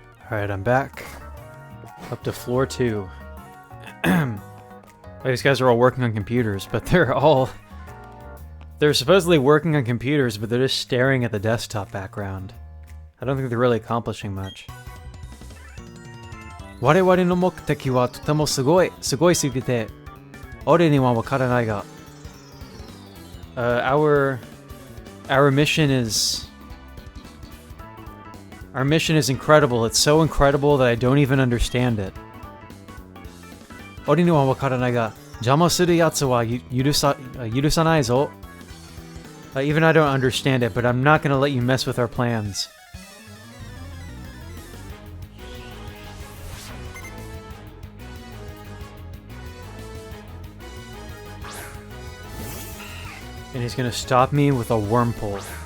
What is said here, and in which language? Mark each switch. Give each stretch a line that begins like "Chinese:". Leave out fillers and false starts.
English: Alright, I'm back. Up to floor 2. These guys are all working on computers, but they're supposedly working on computers, but they're just staring at the desktop background. I don't think they're really accomplishing much.
Japanese: 我々の目的はとてもすごいすぎて、俺にはわからないが。
English: Our mission is incredible. It's so incredible that I don't even understand it.
Japanese: 俺にはわからないが、邪魔するやつは許さないぞ。
English: Even I don't understand it, but I'm not gonna let you mess with our plans. And he's gonna stop me with a worm pole.